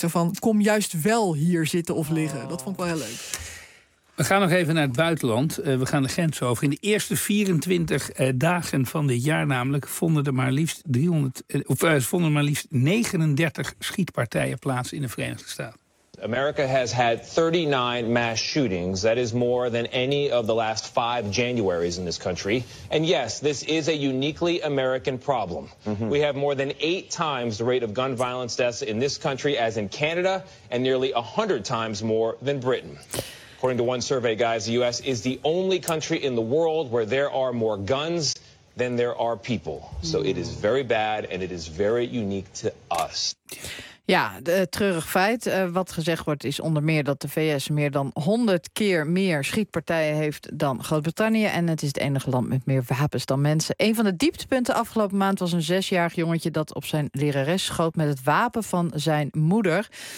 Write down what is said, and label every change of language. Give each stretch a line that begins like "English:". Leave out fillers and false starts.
Dutch: Zo van, kom juist wel hier zitten of liggen. Dat vond ik wel heel leuk. We gaan nog even naar het buitenland. We gaan de grens over. In de eerste 24 dagen van dit jaar namelijk vonden er maar liefst 39 schietpartijen plaats in de Verenigde Staten.
English: America has had 39 mass shootings. That is more than any of the last 5 Januaries in this country. And yes, this is a uniquely American problem. Mm-hmm. We have more than 8 times the rate of gun violence deaths in this country as in Canada, and nearly 100 times more than Britain. According to one survey, guys, the U.S. is the only country in the world where there are more guns than there are people. So it is very bad and it is very unique to us.
Dutch: Ja, treurig feit. Wat gezegd wordt is onder meer dat de VS meer dan 100 keer meer schietpartijen heeft dan Groot-Brittannië. En het is het enige land met meer wapens dan mensen. Een van de dieptepunten afgelopen maand was een 6-jarig jongetje dat op zijn lerares schoot met het wapen van zijn moeder.